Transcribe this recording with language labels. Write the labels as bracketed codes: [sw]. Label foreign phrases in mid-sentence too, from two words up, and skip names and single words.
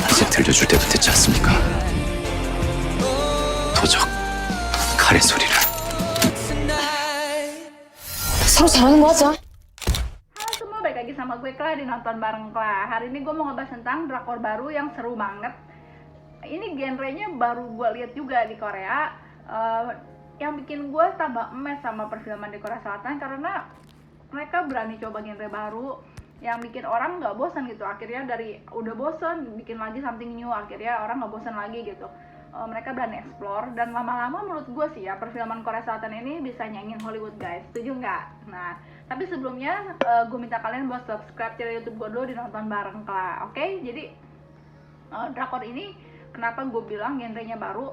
[ko] 들려줄 때도 됐지 않습니까? 도적 칼의 소리를. 서로 잘하는 거 하자. [id] Halo semua, balik lagi sama gue Kla di Nonton Bareng Kla. Hari ini gue mau ngebahas tentang drakor baru yang seru banget. Ini genrenya baru gue lihat juga di Korea. Yang bikin gue tambah emes sama perfilman di Korea Selatan karena mereka berani coba genre baru yang bikin orang nggak bosan gitu. Akhirnya dari udah bosan bikin lagi [en] something new, [id] akhirnya orang nggak bosan lagi gitu. Mereka berani explore dan lama-lama menurut gue sih ya perfilman Korea Selatan ini bisa nyanyiin Hollywood guys, setuju nggak? Nah tapi sebelumnya gue minta kalian buat [en] subscribe channel [id] YouTube gue dulu di Nonton Bareng Kla, oke? Jadi drakor ini kenapa gue bilang genrenya baru?